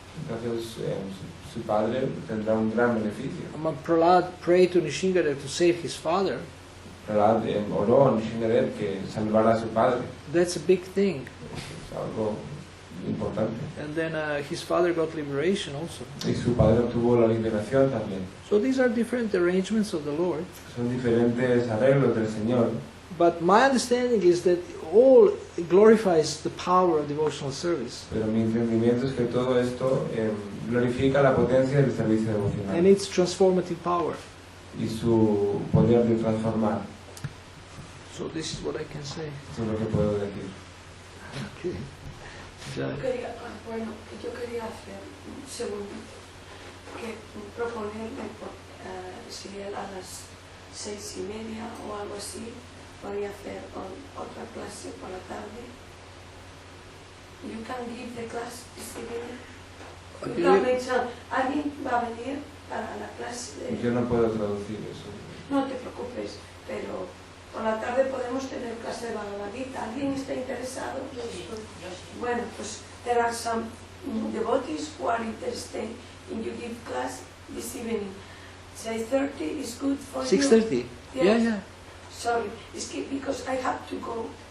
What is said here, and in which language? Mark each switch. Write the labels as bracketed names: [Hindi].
[Spanish] entonces su padre tendrá un gran beneficio. [English] Prahlad prayed to Nishingadev to save his father. [Spanish] Prahlad oró a Nishingadev que salvara a su padre. [English] That's a big thing. [Spanish] Es algo importante. [English] And then his father got liberation also. [Spanish] Y su padre obtuvo la liberación también. [English] So these are different arrangements of the Lord. [Spanish] Son diferentes arreglos del Señor. [English] But my understanding is that all glorifies the power of devotional service. [Spanish] Pero mi entendimiento es que todo esto glorifica la potencia del servicio [English] And [Spanish] devocional [English] its transformative power. [Spanish] y su poder de transformar. [English] So this is what I can say. [Spanish] Eso es lo que puedo decir. [English] Okay. Jai. [Spanish] Yo quería hacer un segundito, que proponerle, si él a las 6:30 o algo así, podría hacer otra clase por la tarde. [English] You can give the class this evening. You can make some. [Spanish] ¿Alguien va a venir para la clase de...? Yo no puedo traducir eso. No te preocupes, pero por la tarde podemos tener clase de Bhagavad Gita. ¿Alguien está interesado? Bueno, pues [English] there are some devotees who are interested in you give class this evening. 6:30 is good for 6:30? you? Yeah, yeah. Sorry, it's because I have to go.